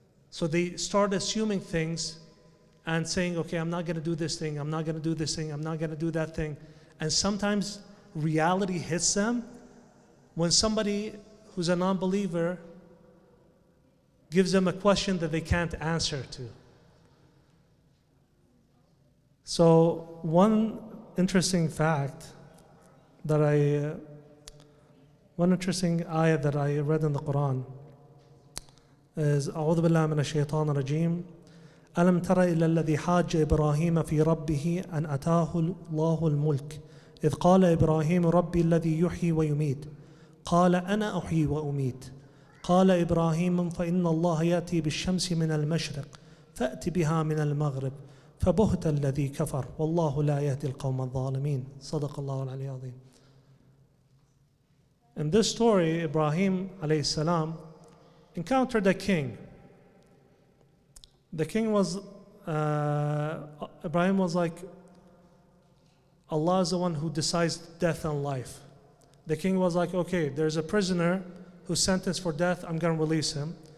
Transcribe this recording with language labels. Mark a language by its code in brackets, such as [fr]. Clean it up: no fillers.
[en] So they start assuming things and saying, okay, I'm not going to do this thing, I'm not going to do this thing, I'm not going to do that thing. And sometimes reality hits them when somebody who's a non-believer gives them a question that they can't answer to. So one interesting fact that one interesting ayah that I read in the Quran is [ar] أعوذ بالله من الشيطان الرجيم ألم تر إلى الذي حاج إبراهيم في ربه أن أتاه الله الملك إذ قال إبراهيم ربي الذي يحيي ويميت قال أنا أحيي وأميت قال إبراهيم فإن الله يأتي بالشمس من المشرق فأت بها من المغرب فبهت الذي كفر والله لا يهدي القوم الظالمين صدق الله العلي العظيم. [en] In this story, Ibrahim alayhi salam encountered a king. The king was, Ibrahim was like, Allah is the one who decides death and life. The king was like, okay, there's a prisoner who's sentenced for death, I'm going to release him.